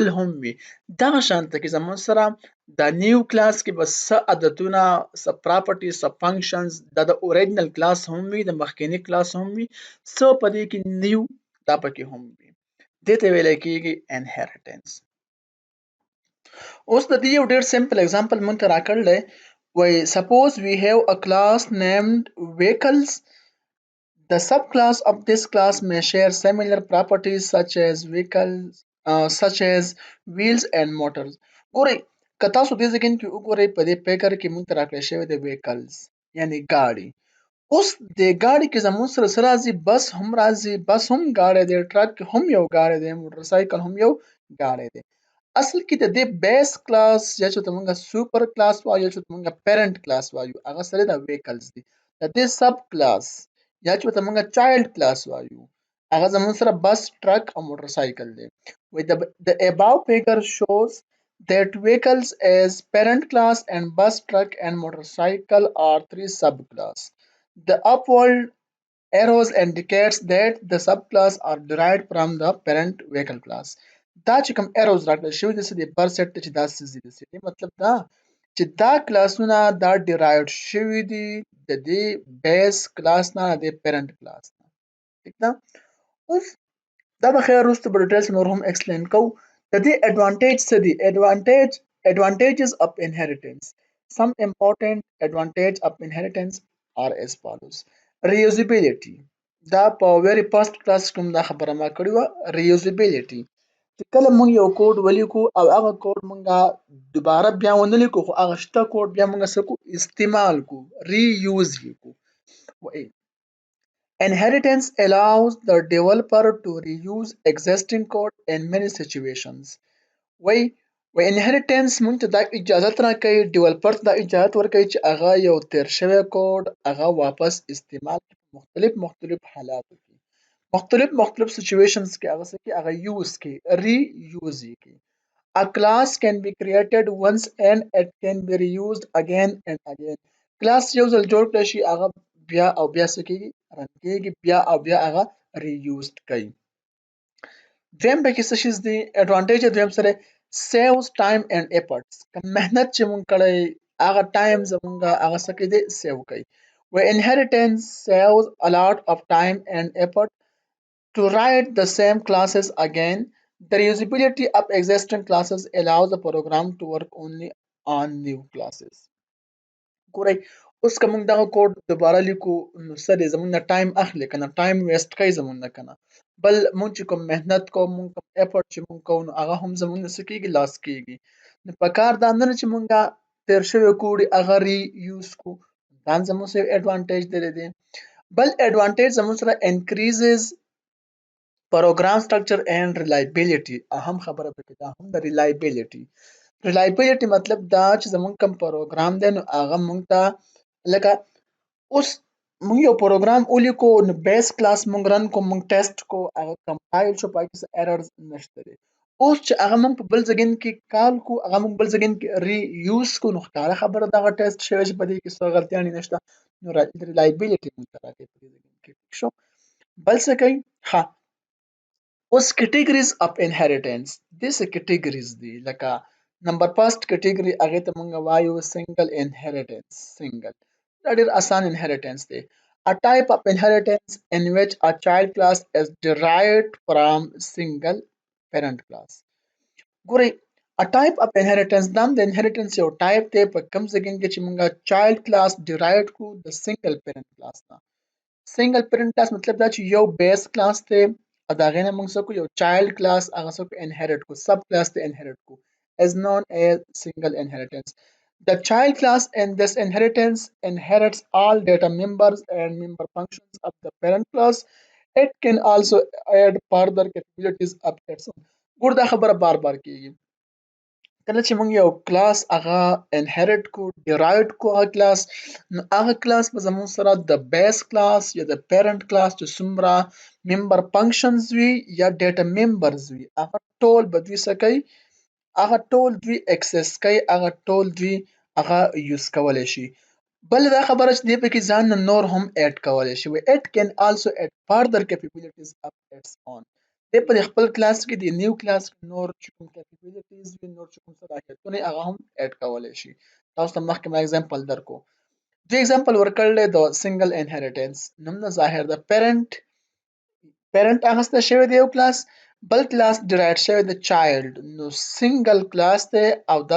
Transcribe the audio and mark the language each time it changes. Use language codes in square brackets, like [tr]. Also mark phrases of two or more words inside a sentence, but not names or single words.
[ps] هم وي دغه شانته کې زموږ سره د [en] new class [ps] کې به څه عادتونه څه پراپرټي څه فنکشنز د [en] original class [ps] هم وي د مخکینی کلاس هم وي څه په دې کې نیو دا پکې هم وي دې ته ویل کېږي انهریټنس اوس د دې یو ډېر [en] simple example [ps] مونږ ته راکړل دی وای [en] suppose we have a class named vehicles. The subclass of this class may share similar properties such as wheels and motors. [ps] ګورئ که تاسو دې ځای کې وګورئ په دې پیکر کې مونږ ته راکړل شوی دی vehicles یعنی ګاډي اوس د ګاډي کې زموږ سره څه راځي بس هم راځي بس هم ګاډی دی ټرک هم یو ګاډی دی موټرسایکل هم یو ګاډی دی اصل کې د دې [en] base class [ps] یا چې ته مونږه [en] super class [ps] وایو یا چې ته مونږه [en] parent class [ps] وایو هغه سره د ویکلز دي د دې [en] sub class [ps] یا چې ته مونږه [en] child class [ps] وایو هغه زموږ سره [en] bus truck [ps] او موټرسایکل دی [en] with the above figure shows that vehicles as parent class and bus truck and motorcycle are three subclass. The upward arrows indicates that the subclass are derived from the parent vehicle class. [ps] دا چې کوم arrows راکړل شوي دي څه دي بر سیټ ته چې دا څه دي مطلب دا چې دا کلاسونه دا derived شوي دي د دې بیس کلاس نه د [en] parent class [ps] نه ټیک ده اوس دا به خیر وروسته په ډیټیلز نور هم ایکسپلین کوو د دې [en] advantage [ps] څه دي [en] advantages of inheritance some important advantage of inheritance are as follows reusability دا [ps] په [en] very first class [ps] کوم دا خبره ما کړې وه reusability چې کله مونږ یو کوډ ولیکو او هغه کوډ مونږه دوباره بیا ونه لیکو خو هغه شته کوډ بیا مونږه څه کو استعمال کو ریوز یې کو [en] Inheritance allows the developer to reuse existing code in many situations. [ps] وای inheritance مونږ ته دا اجازه راکوي ډیولپر ته دا اجازه ورکوي چې هغه یو تیر شوی کوډ هغه واپس استعمال مختلف حالاتو کې مختلف situations کې هغه څه کې هغه یوز کې ری یوز کې [en] A class can be created once and it can be reused again and again. [ps] class یو ځل جوړ کړی شي هغه بیا او بیا څه کېږي رن کېږي بیا او بیا هغه ریوزد کوي دویم پکې څه شیز دی اډوانټیج دویم سره [en] saves time and efforts [ps] که مهنت چې مونږ کړی هغه ټایم زمونږه هغه څه کوي دی سیو کوي [en] where inheritance saves a lot of time and effort to write the same classes again. The reusability of existing classes allows the program to work only on new classes. [ps] ګورئ اوس که موږ دغه کوډ دوباره لیکو نو څه دی زموږ نه ټایم اخلي که نه [en] time waste [ps] کوي زموږ نه که نه بل موږ چې کوم محنت کوو موږ کوم ایفورټ چې موږ کوو نو هغه هم زموږ نه څه کېږي لاس کېږي نو په کار دا نه ده چې موږ تیر شوی کوډ هغه ری یوز کړو دا هم زموږ سره ایډوانټیج دی بل ایډوانټیج زموږ سره [en] increases program structure and reliability [ps] اهم خبره پکې دا هم د reliability مطلب دا چې زمونږ کوم پروګرام دی نو هغه مونږ ته لکه اوس مونږ یو پروګرام ولیکو نو [en] base class [ps] مونږ رن کو مونږ ټیسټ کو هغه کمپایل شو پای کې څه ایررز نشته دی اوس چې هغه مونږ په بل ځګین کې کال کو هغه مونږ بل ځګین کې ری یوز کو نو ښکاره خبره دغه ټیسټ شوی چې په دې کې څه غلطیانې نشته نو reliability مونږ ته راکوي په دې ځګین کې شو بل څه کوي ها اوس [en] categories of inheritance [ps] داسې categories دي لکه [en] number first category [ps] هغې ته موږ وایو [en] single inheritance single [ps] دا ډېر اسان inheritance دی [en] a type of inheritance in which a child class is derived from single parent class [ps] ګورئ [en] a type of inheritance [ps] دا د inheritance یو ټایپ دی په کوم ځای کې چې موږ [en] child class derived [ps] کړو د [en] single parent class [ps] نه. [en] single parent class [ps] مطلب دا چې یو [en] base class [ps] ته او د هغې نه موږ څه کړو یو [en] child class [ps] هغه څه کړو انهیریټ کړو [en] sub class [ps] ته انهیریټ کړو [en] as known as single inheritance. The child class in this inheritance inherits all data members and member functions of the parent class. It can also add further capabilities of its own. [ps] ګور دا خبره بار بار کیږي کله چې موږ یو کلاس هغه انهریټ کو ډیرایوډ کو هغه کلاس نو هغه کلاس به زموږ سره د [en] base class [ps] یا د [en] parent class [ps] چې څومره [en] member functions [ps] وي یا [en] data members [ps] وي هغه ټول به دوی څه کوي هغه ټول دوی اکسس کوي هغه ټول دوی هغه یوز کولی شي. بل دا خبره چې دی پکې ځان نه نور هم اډ کولی شي [en] it can also add further capabilities of its own. [ps] دی په خپل کلاس کې د [en] new class [ps] نور چې کوم capabilities وي نور چې کوم صلاحیتونه هغه هم اډ کولی شي. تاسو ته مخکې ما اگزامپل درکو دوی اگزامپل ورکړل د [en] single inheritance [ps] نوم نه ظاهر د پیرنٹ اخسته شوی دی یو کلاس بل کلاس ډیرایډ شوی د چایلډ نو [en] single class [ps] دی او دا